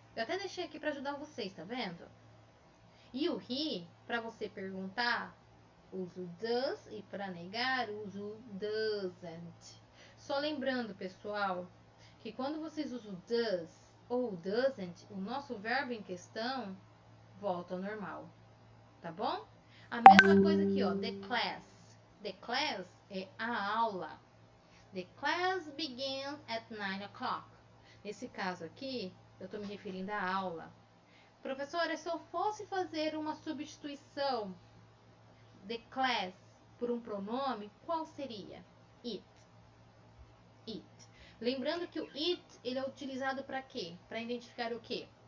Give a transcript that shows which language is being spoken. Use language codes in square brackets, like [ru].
[pt] Eu até deixei aqui para ajudar vocês, tá vendo? E o he, para você perguntar, uso does, e para negar, uso doesn't. Só lembrando, pessoal, que quando vocês usam does ou doesn't, o nosso verbo em questão volta ao normal, tá bom? A mesma coisa aqui, ó, the class. [en] The class [pt] é a aula. [en] The class begins at 9 o'clock. [pt] Nesse caso aqui, eu estou me referindo à aula. Professora, se eu fosse fazer uma substituição [en] the class [pt] por um pronome, qual seria? It. It. Lembrando que o it, ele é utilizado para quê? Para identificar o quê?